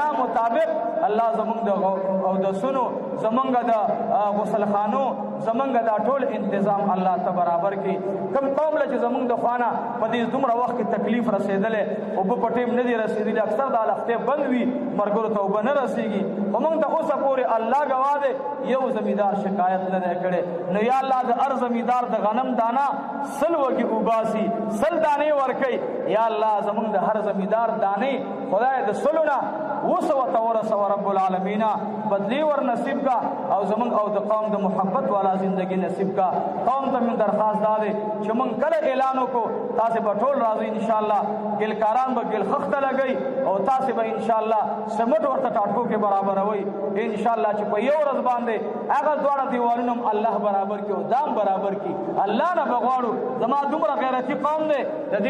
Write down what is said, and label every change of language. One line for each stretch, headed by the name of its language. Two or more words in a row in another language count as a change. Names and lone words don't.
Pashto: مطابق الله زمونږ د اودسونو زمونږ د غسلخانو زمونږ دا ټول انتظام الله ته برابر کړي کوم قوم له چې زمونږ د خوا نه په دې دومره وخت کې تکلیف رسېدلی اوبه په ټیم نه دي رسېدلي اکثر دا لښتې بند وي مرګرو ته اوبه نه رسېږي خو موږ ته اوسه پورې الله ګواه دی یو زمیندار شکایت نه دی کړی نو یا الله د هر زمیندار د غنم دانه 100 وږي وباسي 100 دانې ورکوي یا الله زمونږ د هر زمیندار دانې خدای د 100 نه 200 ورسوه
Arabic: رب العالمین
Pashto: بدلی ور نصیب کا او زمونږ او د قوم د محبت والا زندگی نصیب کا قوم ته مې درخواست دا دی چې مونږ کله اعلان وکړو تاسې به ټول راځئ انشاءالله ګلکاران به ګل خښته لګوي او تاسې به انشاءالله سمټ ورته ټاټکو کې برابروئ انشاءالله چې په یو ورځ باندې هغه دواړه دیوالونه هم الله برابر کړي او دام برابر کړي الله نه به غواړو زما دومره غیرتي قوم دی د دې